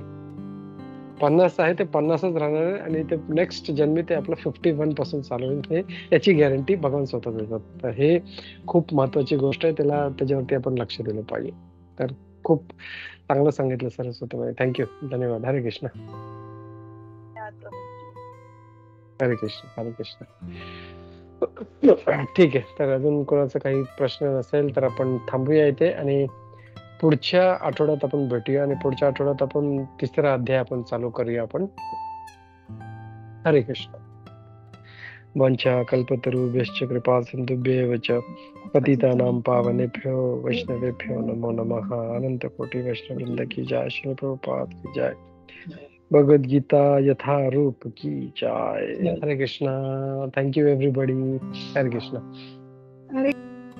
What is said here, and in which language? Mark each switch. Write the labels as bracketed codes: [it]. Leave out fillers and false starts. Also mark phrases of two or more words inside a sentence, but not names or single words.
[mr] 50 आहे ते 50च राहणार आहे आणि ते नेक्स्ट जन्मी ते आपलं 51% चालू होईल. हे याची गॅरंटी भगवान स्वतः देतात. तर हे खूप महत्वाची गोष्ट आहे. त्याच्यावरती आपण लक्ष दिलं पाहिजे. तर खूप चांगलं सांगितलं सरस्वती. थँक्यू, धन्यवाद. हरे कृष्ण. हरे कृष्ण. हरे कृष्ण. ठीक आहे. तर अजून कोणाचा काही प्रश्न नसेल तर आपण थांबूया इथे आणि पुढच्या आठवड्यात आपण भेटूया आणि पुढच्या आठवड्यात आपण 3रा अध्याय आपण चालू करूया आपण. हरे कृष्ण. [sa] वंशा कल्पतरुभ्यश्च कृपा सिंधुभ्येव च पतितानां पावनेभ्यो वैष्णवेभ्यो नमो नमः. [hi] अनंत कोटि वैष्णववृंद की जय. श्रील प्रभुपाद की जय. भगवद गीता यथा रूप की जय. [mr] हरे कृष्ण. [en] Thank you everybody. [mr] हरे कृष्ण. हरे